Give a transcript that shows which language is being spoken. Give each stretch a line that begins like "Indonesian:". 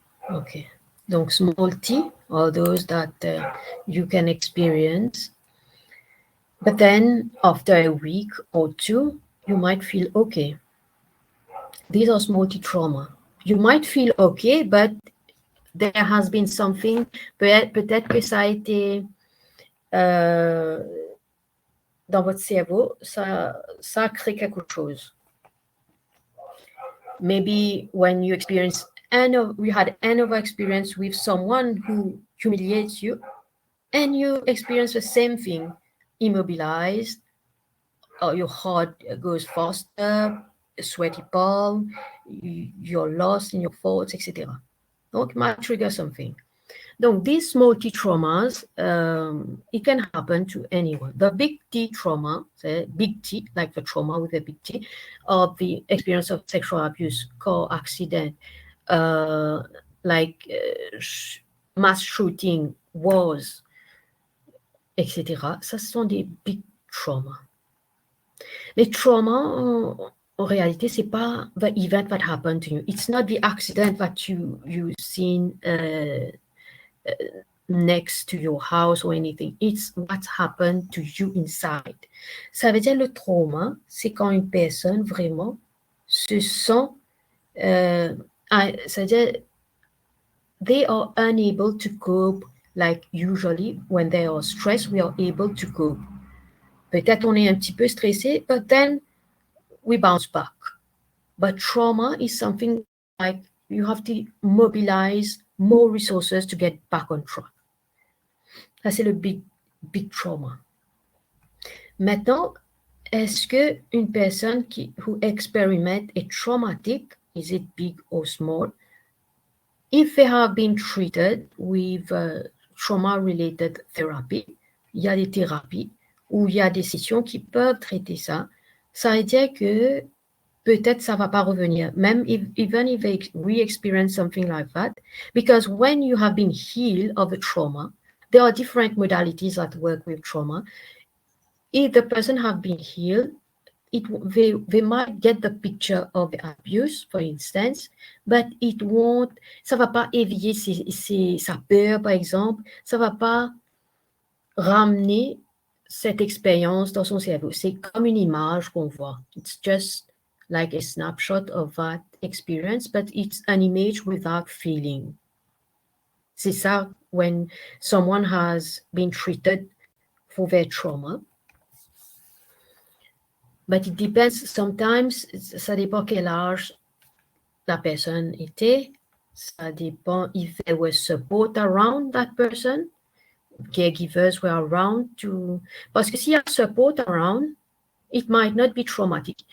English: Okay. Donc, small T are those that you can experience. But then after a week or two, you might feel okay. These are small T trauma. You might feel okay, but there has been something,
French: peut-être que ça a été dans votre cerveau, ça a créé quelque chose.
English: Maybe when you experience you had another experience with someone who humiliates you, and you experience the same thing, immobilized, or your heart goes faster, sweaty palm, you're lost in your thoughts, etc. Donc, it might trigger something. Donc, these small T traumas, it can happen to anyone. The big T trauma, the big T, like the trauma with a big T, or the experience of sexual abuse, car accident, like mass shooting, wars, etc.
French: Ça, ce sont des big traumas. Les traumas, en réalité, c'est pas
English: the event that happened to you. It's not the accident that you seen next to your house or anything. It's what happened to you inside.
French: Ça veut dire le trauma, c'est quand une personne vraiment se sent, c'est-à-dire
English: they are unable to cope. Like usually when they are stressed, we are able to cope.
French: Peut-être on est un petit peu stressé,
English: but then we bounce back. But trauma is something like you have to mobilize more resources to get back on track.
French: Ça, c'est le big trauma. Maintenant, est-ce qu'une personne
English: who experiment a traumatic, is it big or small, if they have been treated with trauma-related therapy,
French: il y a des thérapies ou il y a des sessions qui peuvent traiter ça, ça veut dire que peut-être ça va pas revenir, même
English: even if they re-experience something like that, because when you have been healed of a trauma, there are different modalities that work with trauma. If the person have been healed, they might get the picture of the abuse, for instance, but it won't,
French: ça va pas éveiller sa peur, par exemple, ça va pas ramener cette expérience dans son cerveau. C'est comme une image qu'on voit.
English: It's just like a snapshot of that experience, but it's an image without feeling.
French: C'est ça
English: when someone has been treated for their trauma. But it depends, sometimes,
French: ça dépend quel âge la personne était, ça dépend
English: if there was support around that person, caregivers were around to,
French: parce que s'il y a
English: support around, it might not be traumatic.